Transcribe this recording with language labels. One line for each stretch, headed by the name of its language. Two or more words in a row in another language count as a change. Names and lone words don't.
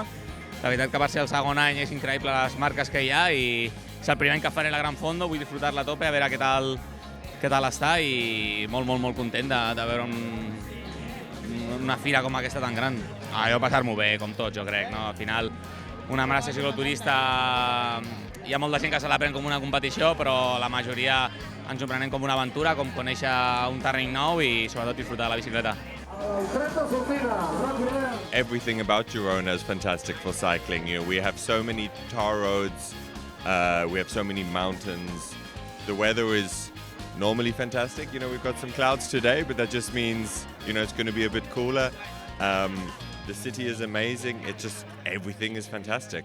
Catalan: La veritat que per ser el segon any és increïble les marques que hi ha i és el primer any que faré la Gran Fondo, vull disfrutar-la a tope, a veure què tal està i molt content de veure una fira com aquesta tan gran. Jo passar-m'ho bé, com tots, jo crec, no? Al final, una marxa cicloturista hi ha molta gent que se la pren com una competició, però la majoria ens ho prenem com una aventura, com conèixer un terreny nou i sobretot disfrutar de la bicicleta.
English: Everything about Girona is fantastic for cycling. We have so many tar roads, we have so many mountains. The weather is normally fantastic. We've got some clouds today, but that just means, it's going to be a bit cooler. The city is amazing. Everything is fantastic.